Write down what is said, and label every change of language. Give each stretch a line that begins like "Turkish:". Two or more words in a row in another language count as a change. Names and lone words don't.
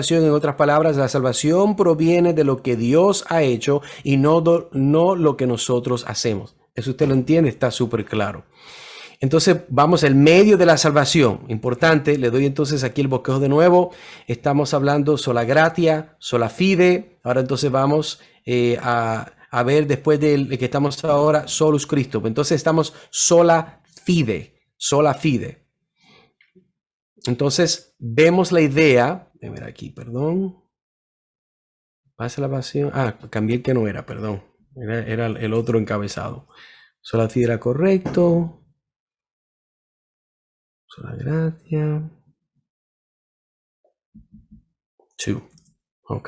Spanish: En otras palabras, la salvación proviene de lo que Dios ha hecho y no lo que nosotros hacemos. Eso usted lo entiende, está súper claro. Entonces vamos al medio de la salvación. Importante, le doy entonces aquí el bosquejo de nuevo. Estamos hablando
Latin: sola gratia, sola fide.
Spanish: Ahora entonces vamos a ver después de que estamos ahora
Latin: solus Christo.
Spanish: Entonces estamos
Latin: sola fide, sola fide.
Spanish: Entonces vemos la idea. A ver aquí, perdón. Pasa la pasión. Ah, cambié el que no era, perdón. Era el otro encabezado.
Latin: Sola fide
Spanish: era correcto.
Latin: Sola gratia. 2. Ok.